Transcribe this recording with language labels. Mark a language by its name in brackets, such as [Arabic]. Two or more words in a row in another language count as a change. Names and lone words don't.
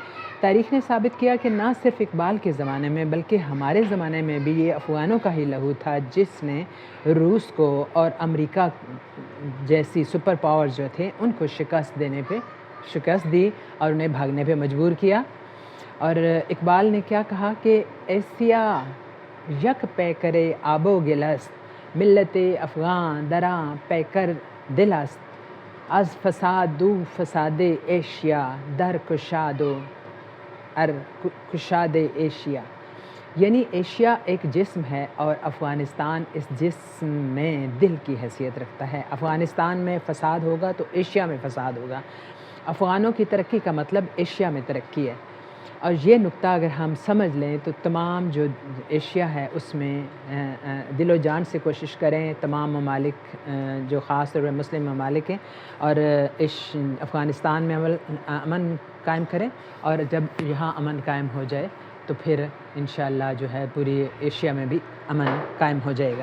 [Urdu] تاریخ نے ثابت کیا کہ نہ صرف اقبال کے زمانے میں بلکہ ہمارے زمانے میں بھی یہ افغانوں کا ہی لہو تھا جس نے روس کو اور امریکہ جیسی سپر پاورز جو تھے ان کو شکست دی اور انہیں بھاگنے پہ مجبور کیا۔ اور اقبال نے کیا کہا کہ [Persian] ایسیا یک پیکر آب و گل است، ملت افغان دراں پیکر دل است، از فساد دو فساد ایشیا در کشاد ایشیا، [Urdu] یعنی ایشیا ایک جسم ہے اور افغانستان اس جسم میں دل کی حیثیت رکھتا ہے۔ افغانستان میں فساد ہوگا تو ایشیا میں فساد ہوگا۔ افغانوں کی ترقی کا مطلب ایشیا میں ترقی ہے، اور یہ نقطہ اگر ہم سمجھ لیں تو تمام جو ایشیا ہے اس میں دل و جان سے کوشش کریں، تمام ممالک جو خاص طور پہ مسلم ممالک ہیں اور افغانستان میں امن قائم کریں، اور جب یہاں امن قائم ہو جائے تو پھر انشاءاللہ جو ہے پوری ایشیا میں بھی امن قائم ہو جائے گا۔